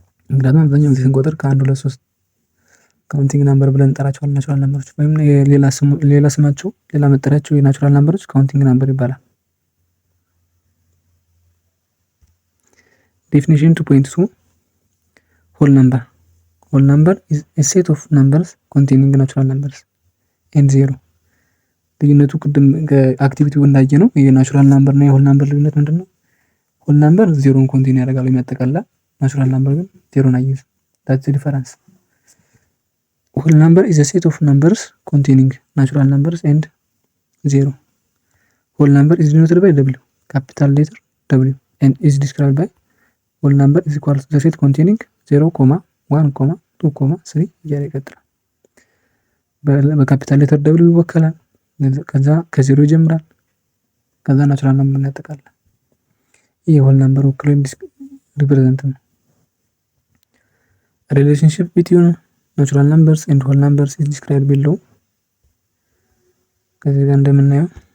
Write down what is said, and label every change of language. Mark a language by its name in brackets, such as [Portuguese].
[Amharic] ምክንያቱም አብዛኛው ጊዜ ስንቆጥር ከ1 2 3 ካውንቲንግ ነምበር ብለን እንጠራቸዋለን ናቹራል ነምበሮች። ወይም ሌላ ስማቸው ሌላ መጠሪያቸው የናቹራል ነምበሮች ካውንቲንግ ነምበር ይባላል። [English] ዴፊኒሽን 2.2 ሆል ነምበር ኢዝ ኤ ሴት ኦፍ ነምበርስ ኮንቴኒንግ ናቹራል ነምበርስ ኤንድ 0። [Amharic] ልዩነቱ ቅድም ከአክቲቪቲው እንዳየ ነው። የናቹራል ነምበር እና የሆል ነምበር ልዩነት ምንድነው? ሆል ነምበር 0ን ኮንቴን ያደርጋል የሚያጠቃልላል። ናቹራል ነምበር ግን 0ን አይይዝም። [English] that's the difference. whole number is a set of numbers containing natural numbers and 0. whole number is denoted by w, capital letter W, and is described by whole number is equal to the set containing 0, 1, 2, 3 [Amharic] እያለ ይቀጥላል። በካፒታል ሌተር W ይወከላል። ከዛ ከ0 ይጀምራል። ከዛ ናቹራል ነምበር ያጠቃልላል። ይህ ሆል ነምበር ወክሎ ሪፕሬዘንት ነው። [English] ሪሌሽንሺፕ ቢትዊን ናቹራል ነምበርስ ኤንድ ሆል ነምበርስ ኢዝ ዲስክራይብድ ቢሎው። [Amharic] ከዚህ ጋር እንደምናየው